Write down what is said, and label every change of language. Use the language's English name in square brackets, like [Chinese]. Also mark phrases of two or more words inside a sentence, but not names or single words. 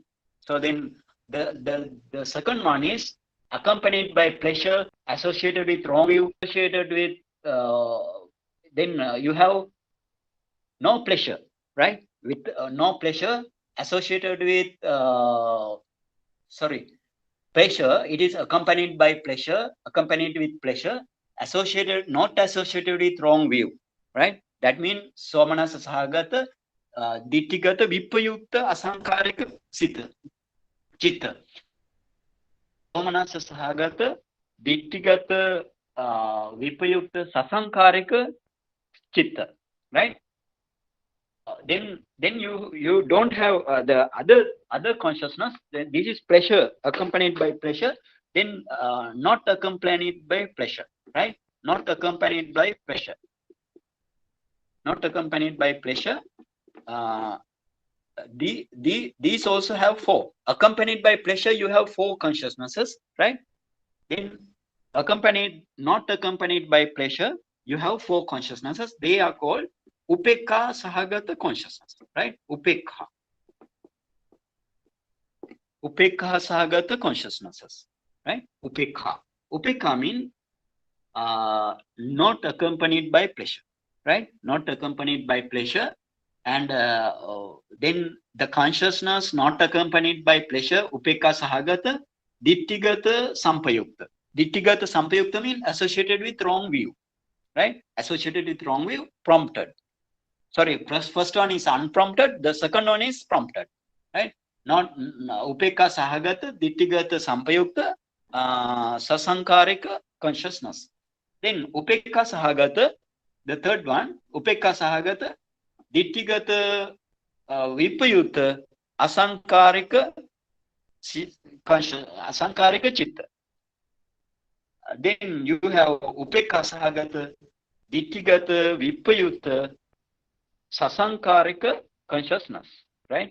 [English] So then the second one is accompanied by pleasure, associated with wrong view, associated with then you have no pleasure, right? With no pleasure associated with pleasure. It is accompanied by pleasure, accompanied with pleasure, associated, not associated with wrong view, right? [Pali] That means Somanasa Sahagata, Dittigata, Vipayukta, Asankarika, Chitta. Somanasa Sahagata, Dittigata, Vipayukta, Sasankarika, Chitta, [English] right? Then you don't have the other consciousness. Then this is pleasure accompanied by pleasure. Then not accompanied by pleasure, right? Not accompanied by pleasure. Not accompanied by pleasure. These also have four. Accompanied by pleasure, you have four consciousnesses, right? Then not accompanied by pleasure, you have four consciousnesses. They are called [Pali] Upekha Sahagata [English] consciousness, right? [Pali] Upekha Sahagata consciousnesses, [English] right? Upekha means not accompanied by pleasure, right? Not accompanied by pleasure. And then the consciousness not accompanied by pleasure, [Pali] Upekha Sahagata, Dittigata Sampayukta. Dittigata Sampayukta [English] means associated with wrong view, right? Associated with wrong view, prompted. Sorry, first one is unprompted, the second one is prompted, right? [Pali] Not Upekha Sahagata, Dittigata Sampayukta, Sasankarika consciousness. Then Upekha Sahagata, [English] the third one, [Pali] Upekha Sahagata, Dittigata Vipayukta, Asankarika Chitta. [English] Then you have [Pali] Upekha Sahagata, Dittigata Vipayukta, Sasankarika [English] consciousness, right?